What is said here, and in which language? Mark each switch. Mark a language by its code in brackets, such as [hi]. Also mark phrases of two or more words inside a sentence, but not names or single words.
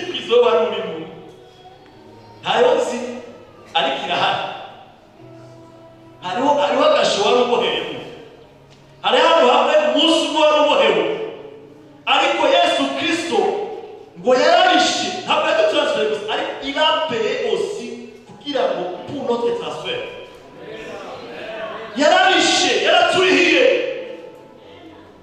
[rw] prizo wari urimo ntayo nzi ariko irahari hariho agasho wari uboheyemo hari hano hamwe umunsi umwe wari ubohewe ariko Yesu Kristo ngo yararishe ntabwo yadutransfere gusa ariko irapeye aussi kugira ngo [fr] pour notre transfert [rw] yararishe yaraturihiye